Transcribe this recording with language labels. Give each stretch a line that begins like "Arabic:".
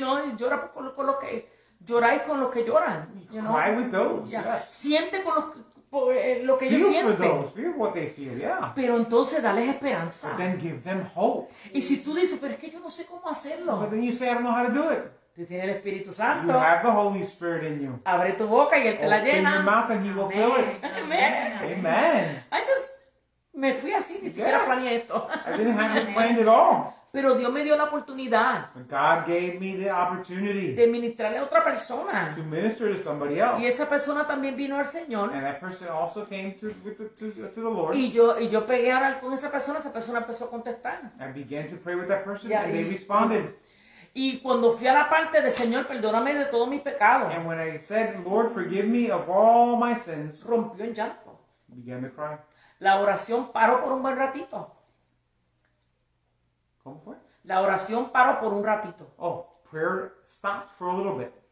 Spanish: know, llora con lo que lloráis con los que lloran.
English: You know? Cry with those.
Spanish: Ya.
English: Yes.
Spanish: Siente con lo que ellos
English: Feel for
Spanish: sienten.
English: those. Feel what they feel. Yeah.
Spanish: Pero entonces dales esperanza.
English: But then give them hope.
Spanish: Y si tú dices, pero es que yo no sé cómo
English: But
Spanish: hacerlo.
English: then you say, I don't know how to do it.
Spanish: Tú tienes el Espíritu
English: You
Spanish: Santo.
English: have the Holy Spirit in you.
Spanish: Abre tu boca y Él te la
English: Open your
Spanish: llena.
English: mouth and He will fill it.
Spanish: Amén.
English: Amen.
Spanish: Me fui así, ni siquiera
English: Yeah.
Spanish: planeé esto.
English: I didn't have this planned at all.
Spanish: Pero Dios me dio la oportunidad
English: But God gave me the opportunity
Spanish: de ministrarle a otra persona.
English: to minister to somebody
Spanish: Y
English: else.
Spanish: esa persona también vino al Señor.
English: And that person also came to the Lord.
Spanish: Y yo pegué a hablar con esa persona empezó a contestar.
English: I began to pray with that person Yeah, and they
Spanish: y-
English: responded.
Spanish: Y cuando fui a la parte de Señor, perdóname de todos mis pecados,
English: And when I said, Lord, forgive me of all my sins,
Spanish: rompió en llanto.
English: I began to cry.
Spanish: La oración paró por un buen ratito. ¿Cómo fue? La oración paró por un ratito.
English: Oh, prayer stopped for a little bit.